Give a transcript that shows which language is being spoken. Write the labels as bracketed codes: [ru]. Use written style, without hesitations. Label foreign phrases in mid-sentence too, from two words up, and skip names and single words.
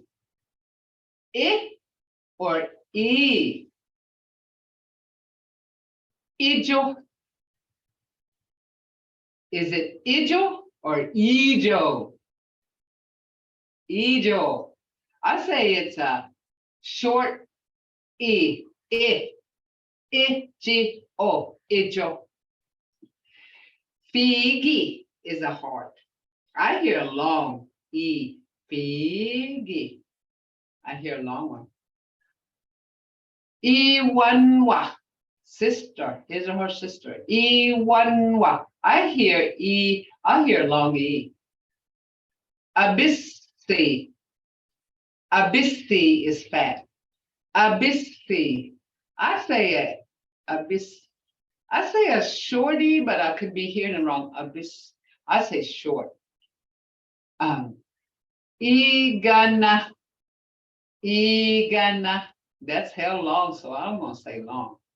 [en] I or E. Ijo. Is it Ijo or Ijo? Ijo. I say it's a short E. I-G-O. Ijo. Figi is a hard. I hear a long E. Figi. I hear a long one. Iwanwa. Sister. His or her sister. Iwanwa. I hear long E. Abissi. Abissi is fat. Abissi. I say it. Abyss. I say a shorty, but I could be hearing it wrong. Abyss. I say short. Igana. Igana. That's hell long, so I'm gonna say long.